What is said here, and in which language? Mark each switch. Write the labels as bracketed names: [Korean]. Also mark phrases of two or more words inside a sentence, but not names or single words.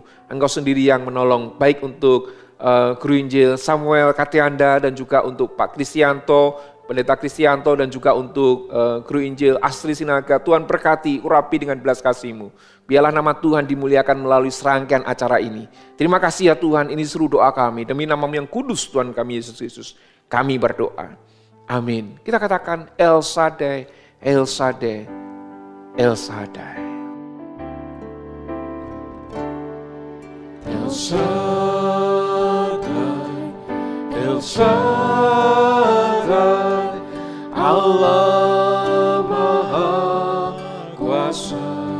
[Indonesian] Engkau sendiri yang menolong, baik untuk Guru Injil Samuel Katianda dan juga untuk Pak Kristianto, Pendeta Kristianto, dan juga untuk Guru Injil Astri Sinaga. Tuhan berkati, urapi dengan belas kasih-Mu. Biarlah nama Tuhan dimuliakan melalui serangkaian acara ini. Terima kasih ya Tuhan, ini seluruh doa kami. Demi nama-Mu yang kudus Tuhan kami Yesus Kristus, kami berdoa. Amin. Kita katakan El Shaddai, El Shaddai, El Shaddai. El Shaddai, El Shaddai, Allah Maha Kuasa.